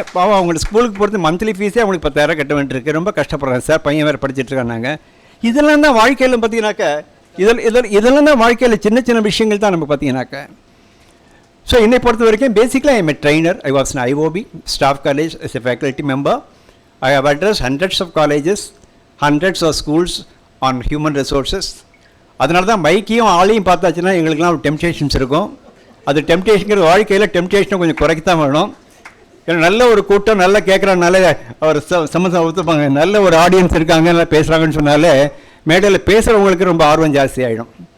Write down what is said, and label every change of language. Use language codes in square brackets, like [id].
[ta] பாவம் அவங்க ஸ்கூலுக்கு போகிறது மந்த்லி ஃபீஸே அவங்களுக்கு 10,000 கட்ட வேண்டியிருக்கு. ரொம்ப கஷ்டப்படுறாங்க சார், பையன் வேறு படிச்சுட்ருக்காங்க. இதெல்லாம் தான் வாழ்க்கையில் பார்த்தீங்கன்னாக்கா இதெல்லாம் தான் வாழ்க்கையில் சின்ன சின்ன விஷயங்கள் தான் நம்ம பார்த்தீங்கன்னாக்கா. [en] so [ta] என்னை பொறுத்த வரைக்கும் [en] Basically I am a trainer. I was an IOB, Staff College as a faculty member. I have addressed hundreds of colleges, hundreds of schools on human resources. [ta] அதனால தான் மைக்கையும் ஆளையும் பார்த்தாச்சுன்னா எங்களுக்குலாம் ஒரு டெம்டேஷன்ஸ் இருக்கும். அது டெம்டேஷனுங்கிற வாழ்க்கையில் டெம்டேஷனை கொஞ்சம் குறைக்கத்தான் வேணும். ஏன்னா நல்ல ஒரு கூட்டம் நல்லா கேட்குறாங்கனால அவர் சமூகம் ஒத்துப்பாங்க, நல்ல ஒரு ஆடியன்ஸ் இருக்காங்க, நல்லா பேசுகிறாங்கன்னு சொன்னாலே மேடையில் பேசுகிறவங்களுக்கு ரொம்ப ஆர்வம் ஜாஸ்தி ஆகிடும்.